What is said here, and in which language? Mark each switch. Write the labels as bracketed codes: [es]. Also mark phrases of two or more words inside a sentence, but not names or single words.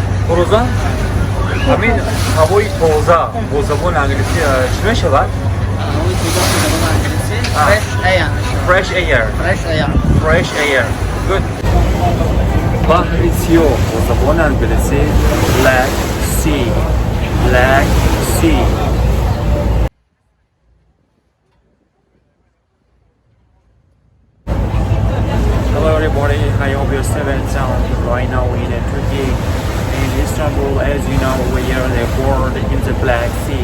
[fa] فرزان همین هوای تازه با زبان انگلیسی چی میشه بعد؟ هوای تازه به زبان انگلیسی [en] fresh air. fresh air fresh air. fresh air good [fa] بحر سیاه با زبان انگلیسی [en] black sea black sea Hello everybody, I hope you're safe and sound. Right now in Turkey, in Istanbul, as you know, we are on the board in the Black Sea.